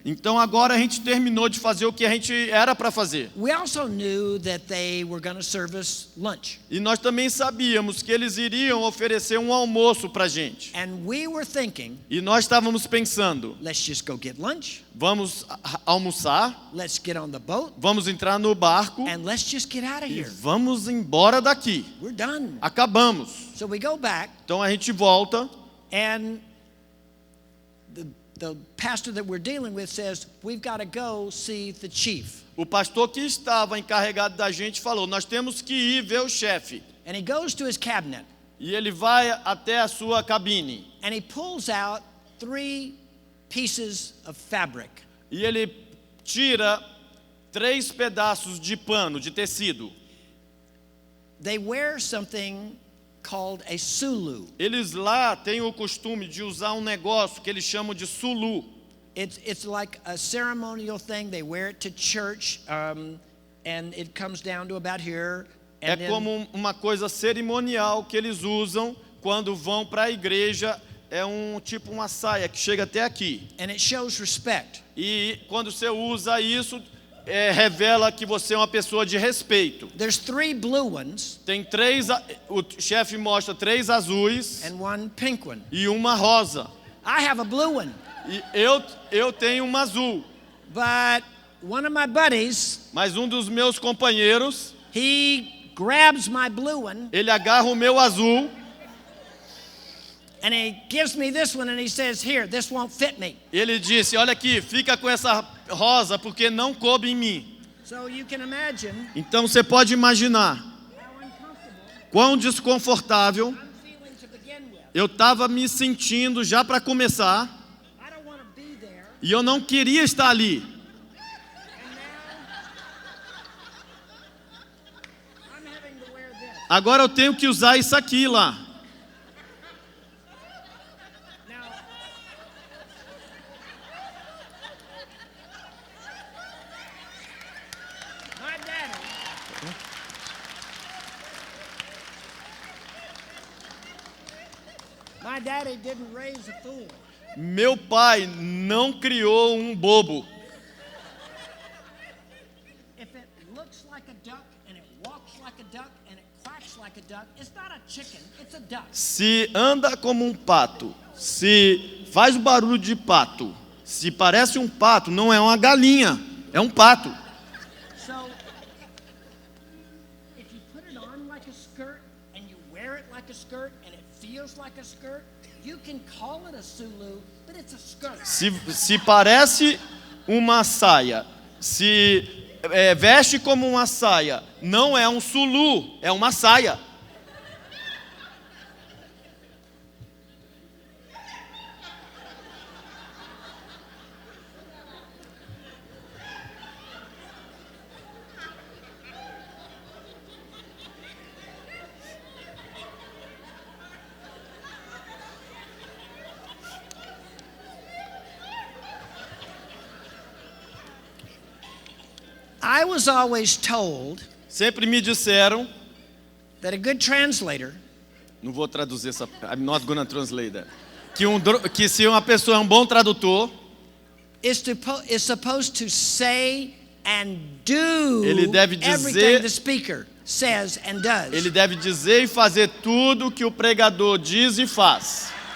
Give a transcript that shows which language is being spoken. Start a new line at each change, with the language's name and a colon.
Portuguese: Então agora a gente terminou de fazer o que a gente era para fazer.
English: We also knew that they were going to serve us lunch.
Portuguese: E nós também sabíamos que eles iriam oferecer um almoço para a gente.
English: And we were thinking,
Portuguese: E nós estávamos pensando,
English: let's just go get lunch.
Portuguese: vamos almoçar,
English: Let's get on the boat.
Portuguese: vamos entrar no barco
English: And let's just get out of
Portuguese: e
English: here.
Portuguese: vamos embora daqui.
English: We're done.
Portuguese: Acabamos.
English: So we go back,
Portuguese: Então a gente volta
English: and the pastor that we're dealing with says, we've got to go see the chief.
Portuguese: o pastor que estava encarregado da gente falou, nós temos que ir ver o chefe.
English: And he goes to his cabinet,
Portuguese: E ele vai até a sua cabine.
English: and he pulls out 3 pieces of fabric.
Portuguese: E ele tira 3 pedaços de pano, de tecido.
English: They wear something called a sulu.
Portuguese: Eles lá têm o costume de usar um negócio que eles chamam de sulu.
English: It's like a ceremonial thing. They wear it to church, and it comes down to about here.
Portuguese: É
English: And then
Portuguese: como uma coisa cerimonial que eles usam quando vão para a igreja. É tipo uma saia que chega até aqui.
English: and it shows respect.
Portuguese: E quando você usa isso, revela que você é uma pessoa de respeito.
English: There's 3 blue ones
Portuguese: Tem 3, o chefe mostra 3 azuis
English: and 1 pink one.
Portuguese: e uma rosa.
English: I have a blue one,
Portuguese: E eu tenho uma azul.
English: but one of my buddies,
Portuguese: Mas um dos meus companheiros,
English: he grabs my blue one
Portuguese: ele agarra o meu azul
English: and he gives me this one and he says, here, this won't fit me.
Portuguese: ele disse, olha aqui, fica com essa rosa porque não coube em mim.
English: So you can imagine
Portuguese: Então você pode imaginar
English: how uncomfortable
Portuguese: quão desconfortável
English: I'm feeling to begin with.
Portuguese: eu estava me sentindo já para começar
English: I don't want to be there.
Portuguese: e eu não queria estar ali.
English: And now I'm having to wear this.
Portuguese: Agora eu tenho que usar isso aqui lá.
English: Now, my daddy, my daddy didn't raise a fool.
Portuguese: Meu pai não criou um bobo.
English: If it looks like a duck and it walks like a duck and it quacks like a duck, it's not a chicken, it's a duck.
Portuguese: Se anda como um pato, se faz o barulho de pato, se parece um pato, não é uma galinha, é um pato.
English: So, if you put it on like a skirt and you wear it like a skirt and it feels like a skirt, you can call it a sulu, but it's a skirt.
Portuguese: Se parece uma saia, se veste como uma saia, não é um sulu, é uma saia.
English: I was always told
Portuguese: Sempre me disseram,
English: that a good translator
Portuguese: não vou traduzir essa,
English: I'm not gonna translate that,
Portuguese: que se uma pessoa é um bom tradutor,
English: is supposed to say and do
Portuguese: Ele deve dizer-
English: everything the speaker says and does.
Portuguese: ele deve dizer e fazer tudo que o pregador diz e faz.